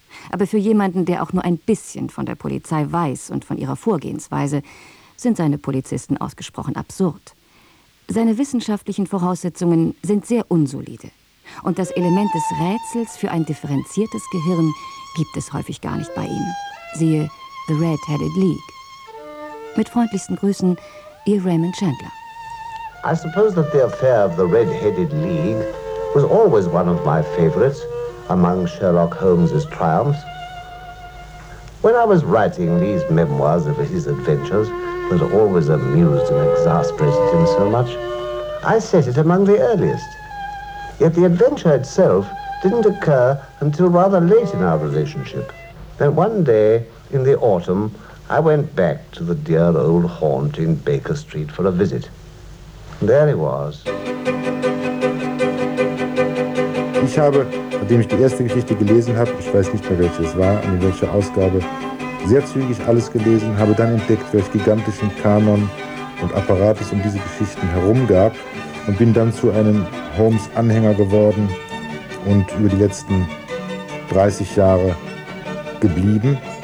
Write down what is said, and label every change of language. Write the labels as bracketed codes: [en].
[de] Aber für jemanden, der auch nur ein bisschen von der Polizei weiß und von ihrer Vorgehensweise, sind seine Polizisten ausgesprochen absurd. Seine wissenschaftlichen Voraussetzungen sind sehr unsolide. Und das Element des Rätsels für ein differenziertes Gehirn gibt es häufig gar nicht bei ihm. Siehe The Red-Headed League. Mit freundlichsten Grüßen, Ihr Raymond Chandler. [en] I suppose that the affair of the Red-Headed League was always one of my favorites among Sherlock Holmes's triumphs. When I was writing these memoirs of his adventures, that always amused and exasperated him so much, I set it among the earliest. Yet the adventure itself didn't occur until rather late in our relationship. Then one day in the autumn, I went back to the dear old haunt in Baker Street for a visit. And there he was. [de] Ich habe, nachdem ich die erste Geschichte gelesen habe, ich weiß nicht mehr, welche es war, in welcher Ausgabe, sehr zügig alles gelesen, habe dann entdeckt, welch gigantischen Kanon und Apparat es um diese Geschichten herum gab und bin dann zu einem Holmes-Anhänger geworden und über die letzten 30 Jahre geblieben.